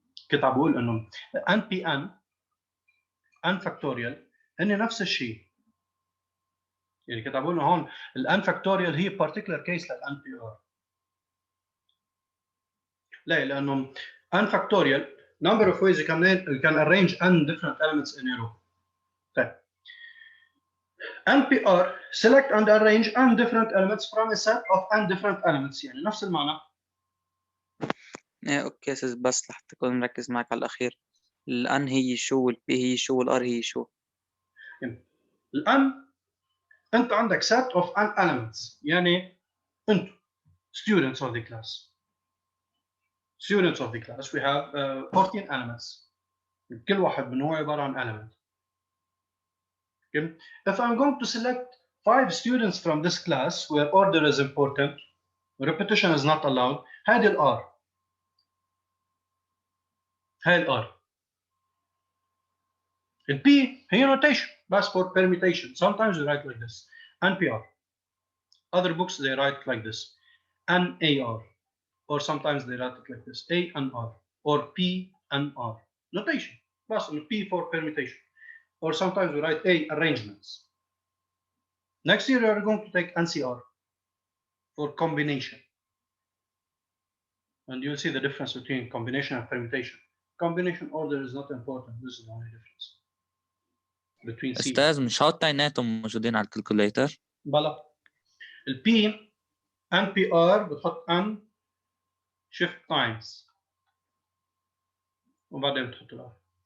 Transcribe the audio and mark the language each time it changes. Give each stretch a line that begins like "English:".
Arabic: كنت عم بقول انه n factorial هن نفس الشيء. يعني كنت عم بقول هون الان factorial هي
English: particular case
Arabic: للان بي ار. ليه؟ لانه
English: n factorial number of ways you can arrange n different elements in a row.
Arabic: طيب.
English: NPR select and arrange n different elements from a set of n different elements.
Arabic: يعني نفس المعنى. اوكي يا استاذ، بس لحتى اكون مركز معك على الاخير، الان هي شو والبي هي شو والار هي شو؟ الان انت عندك
English: set of n elements،
Arabic: يعني انتم
English: students of the class. students of the class, we have 14 elements.
Arabic: كل واحد منهم عبارة عن element.
English: Okay? If I'm going to select 5 students from this class where order is important, repetition is not allowed,
Arabic: هذه الR. هاي الR. الP هي
English: notation بس for permutation. Sometimes we write like this. NPR. Other books they write like this. NAR. Or sometimes they write it like this. A and R. Or P and R. Notation. Plus P for permutation. Or sometimes we write A arrangements. Next year we are going to take NCR for combination. And you'll see the difference between combination and permutation. Combination order is not important. This is the only difference between C.
Arabic: استاذ مش هالتايناتهم موجودين على الكالكوليتر؟ بلا. البي NPR بتحط N shift times وبعدين بتحط الار.